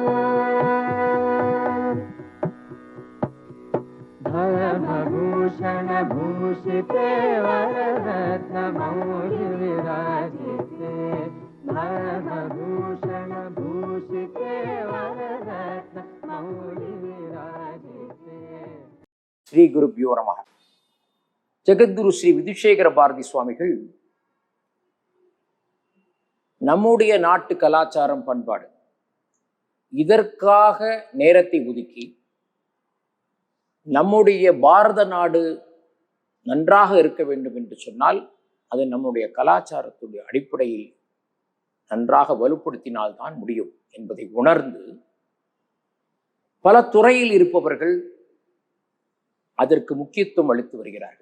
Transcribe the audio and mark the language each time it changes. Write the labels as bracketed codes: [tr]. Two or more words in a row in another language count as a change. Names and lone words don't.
[sa] धर्मभूषण भूषिते वररत्न मौलि विराजिते धर्मभूषण भूषिते वररत्न मौलि विराजिते. श्री गुरुभ्यो नमः. [ta] ஜெகத்குரு ஸ்ரீ விதுஷேகர பாரதி சுவாமிகள் நம்முடைய நாட்டு கலாச்சாரம் பண்பாடு இதற்காக நேரத்தை ஒதுக்கி நம்முடைய பாரத நாடு நன்றாக இருக்க வேண்டும் என்று சொன்னால் அது நம்முடைய கலாச்சாரத்துடைய அடிப்படையில் நன்றாக வலுப்படுத்தினால்தான் முடியும் என்பதை உணர்ந்து பல துறையில் இருப்பவர்கள் அதற்கு முக்கியத்துவம் அளித்து வருகிறார்கள்.